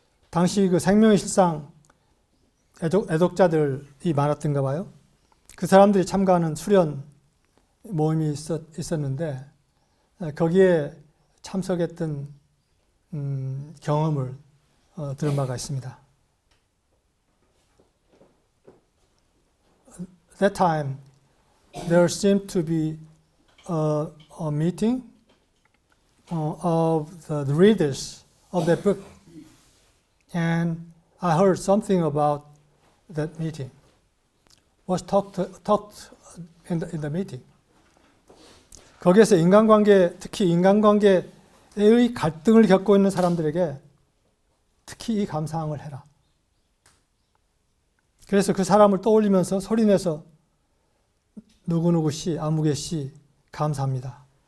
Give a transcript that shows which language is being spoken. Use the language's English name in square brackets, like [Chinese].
[Korean] 당시 그 생명의 실상 애독자들이 많았던가 봐요. 그 사람들이 참가하는 수련 모임이 있었는데 거기에 참석했던 경험을 들은 바가 있습니다. [English] That time there seemed to be a meeting of the readers of that book, and I heard something about that meeting. Was talked in the meeting. [Korean] 거기에서 인간관계, 특히 인간관계의 갈등을 겪고 있는 사람들에게 특히 이 감사함을 해라. 그래서 그 사람을 떠올리면서 소리내서 누구누구 씨, 아무개 씨 감사합니다.